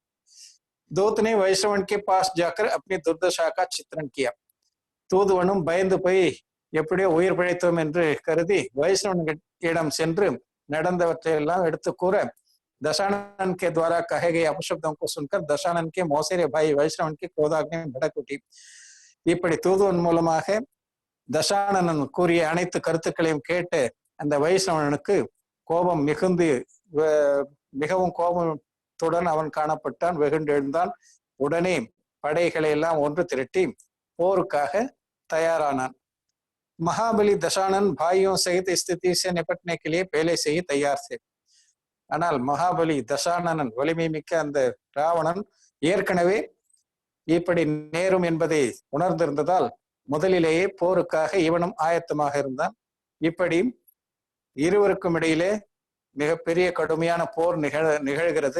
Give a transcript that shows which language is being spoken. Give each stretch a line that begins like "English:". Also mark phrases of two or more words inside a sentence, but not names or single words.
Hindi: दूत ने वैष्णवन के पास जाकर अपनी दुर्दशा का चित्रण किया.
Tamil: தூதுவனும் பயந்து போய் எப்படியோ உயிர் பிழைத்தோம் என்று கருதி வைஷ்ணவனிடம் சென்று நடந்தவற்றை எல்லாம் எடுத்து கூற,
Hindi: दशानन के द्वारा कहे गए अपशब्दों को सुनकर दशानन के मौसेरे भाई वैष्णवन की क्रोधाग्नि भड़कुटी.
Tamil: இப்படி தூதுவன் மூலமாக தசானனன் கூறிய அனைத்து கருத்துக்களையும் கேட்டு அந்த வைஷ்ணவனுக்கு கோபம் மிகவும் கோபத்துடன் அவன் காணப்பட்டான், வெகுண்டெழுந்தான். உடனே படைகளை எல்லாம் ஒன்று திரட்டி போருக்காக தயாரானான்.
Hindi: महाबली दशानन भाइयों सहित स्थिति से निपटने के लिए पहले से ही तैयार थे.
Tamil: ஆனால் மகாபலி தசானனன் வலிமை மிக்க அந்த ராவணன் ஏற்கனவே இப்படி நேரும் என்பதை உணர்ந்திருந்ததால் முதலிலேயே போருக்காக இவனும் ஆயத்தமாக இருந்தான். இப்படி இருவருக்கும் இடையிலே மிகப்பெரிய கடுமையான போர் நிகழ்கிறது.